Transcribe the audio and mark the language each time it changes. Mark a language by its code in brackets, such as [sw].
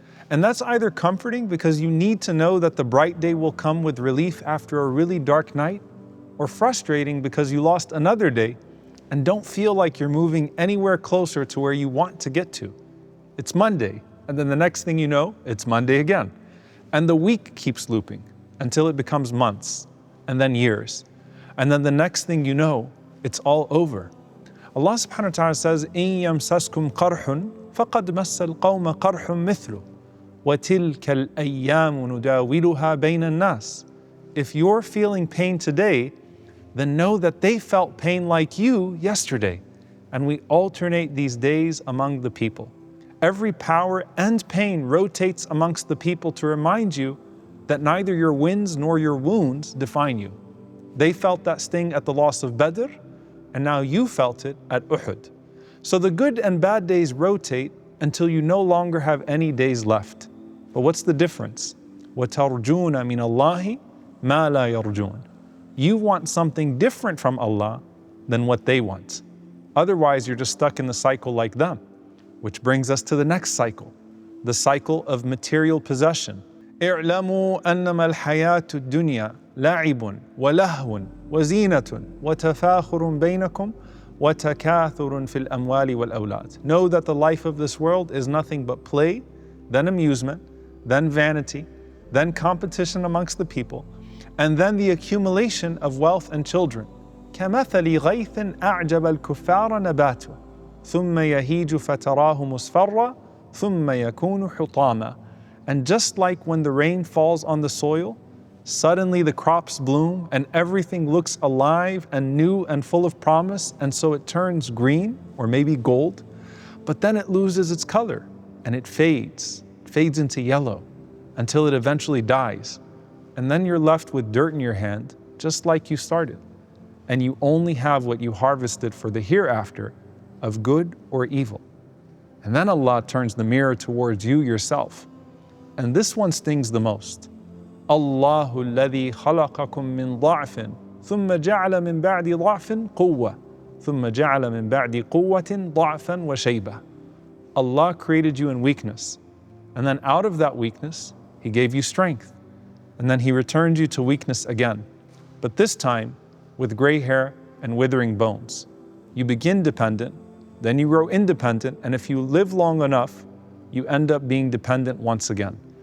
[en] And that's either comforting because you need to know that the bright day will come with relief after a really dark night, or frustrating because you lost another day and don't feel like you're moving anywhere closer to where you want to get to. It's Monday, and then the next thing you know, it's Monday again. And the week keeps looping until it becomes months, and then years. And then the next thing you know, it's all over. [ar] Allah subhanahu wa ta'ala says, إِن يَمْسَسْكُمْ قَرْحٌ فَقَدْ مَسَّ الْقَوْمَ قَرْحٌ مِثْلُهُ وَتِلْكَ الْأَيَّامُ نُدَاوِلُهَا بَيْنَ النَّاسِ. [en] If you're feeling pain today, then know that they felt pain like you yesterday. And we alternate these days among the people. Every power and pain rotates amongst the people to remind you that neither your wins nor your wounds define you. They felt that sting at the loss of Badr, and now you felt it at Uhud. So the good and bad days rotate until you no longer have any days left. But what's the difference? [ar] وَتَرْجُونَ مِنَ اللَّهِ مَا لَا يَرْجُونَ. [en] You want something different from Allah than what they want. Otherwise, you're just stuck in the cycle like them. Which brings us to the next cycle, the cycle of material possession. [ar] اعلموا أنما الحياة الدنيا لعب ولهو وزينة وتفاخر بينكم وتكاثر في الأموال والأولاد. [en] Know that the life of this world is nothing but play, then amusement, then vanity, then competition amongst the people, and then the accumulation of wealth and children. [ar] كمثل غيث أعجب الكفار نباته ثم يهيج فتراه مصفرا ثم يكون حطاما. [en] And just like when the rain falls on the soil, suddenly the crops bloom and everything looks alive and new and full of promise, and so it turns green or maybe gold, but then it loses its color and it fades into yellow until it eventually dies. And then you're left with dirt in your hand, just like you started. And you only have what you harvested for the hereafter of good or evil. And then Allah turns the mirror towards you yourself. And this one stings the most. [ar] Allahu alladhi khalaqakum min ضعف ثم جعل من بعد ضعف قوة ثم جعل من بعد قوة ضعفا وشيبة. [en] Allah created you in weakness, and then out of that weakness, He gave you strength. And then He returned you to weakness again, but this time with gray hair and withering bones. You begin dependent, then you grow independent, and if you live long enough, you end up being dependent once again.